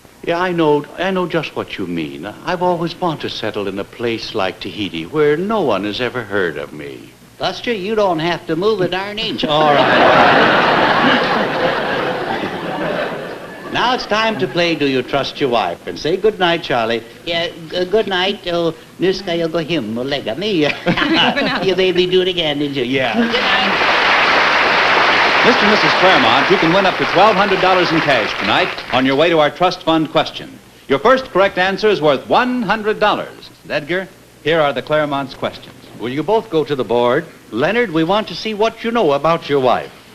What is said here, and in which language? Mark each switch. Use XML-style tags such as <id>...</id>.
<en>Yeah, I know just what you mean. I've always wanted to settle in a place like Tahiti where no one has ever heard of me. Buster, you don't have to move a darn inch. All right. Now it's time to play Do You Trust Your Wife? And say good night, Charlie. Yeah, good night.</en> <sv>Nu ska jag gå hem och lägga mig.</sv> <en>You made me do it again, didn't you? Yeah. Good night. Mr. and Mrs. Claremont, you can win up to $1,200 in cash tonight on your way to our trust fund question. Your first correct answer is worth $100. Edgar, here are the Claremont's questions. Will you both go to the board? Leonard, we want to see what you know about your wife.</en>